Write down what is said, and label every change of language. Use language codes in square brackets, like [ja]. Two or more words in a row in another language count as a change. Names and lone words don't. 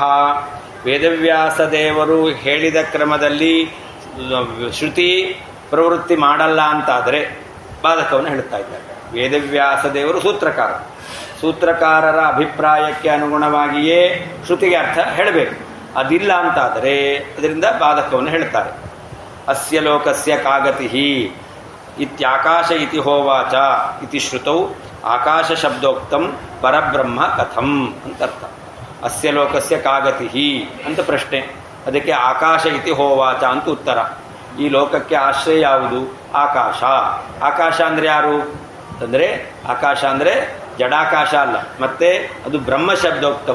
[kn] ವೇದವ್ಯಾಸದೇವರು ಹೇಳಿದ ಕ್ರಮದಲ್ಲಿ ಶ್ರುತಿ ಪ್ರವೃತ್ತಿ ಮಾಡಲ್ಲ ಅಂತಾದರೆ ಬಾಧಕವನ್ನು ಹೇಳುತ್ತಾ ಇದ್ದಾರೆ. ವೇದವ್ಯಾಸದೇವರು ಸೂತ್ರಕಾರರ ಅಭಿಪ್ರಾಯಕ್ಕೆ ಅನುಗುಣವಾಗಿಯೇ ಶ್ರುತಿಗೆ ಅರ್ಥ ಹೇಳಬೇಕು. ಅದಿಲ್ಲ ಅಂತಾದರೆ ಅದರಿಂದ ಬಾಧಕವನ್ನು ಹೇಳ್ತಾರೆ. [sa] ಅಸ್ಯ ಲೋಕಸ್ಯ ಕಾಗತಿ ಇತ್ಯಾಕಾಶ ಇತಿ ಹೋವಾಚ ಇತಿ ಶ್ರುತೌ ಆಕಾಶ ಶಬ್ದೋಕ್ತಂ ಪರಬ್ರಹ್ಮ ಕಥಂ [kn] ಅಂತ ಅರ್ಥ. [sa] ಅಸ್ಯ ಲೋಕಸ್ಯ ಕಾಗತಿ [kn] ಅಂತ ಪ್ರಶ್ನೆ, ಅದಕ್ಕೆ [sa] ಆಕಾಶ ಇತಿ ಹೋವಾಚ [kn] ಅಂತ ಉತ್ತರ. ಈ ಲೋಕಕ್ಕೆ ಆಶ್ರಯ ಯಾವುದು? ಆಕಾಶ. ಆಕಾಶ ಅಂದರೆ ಯಾರು ಅಂದರೆ ಆಕಾಶ ಅಂದರೆ ಜಡಾಕಾಶ ಅಲ್ಲ, ಮತ್ತೆ ಅದು ಬ್ರಹ್ಮ ಶಬ್ದೋಕ್ತ.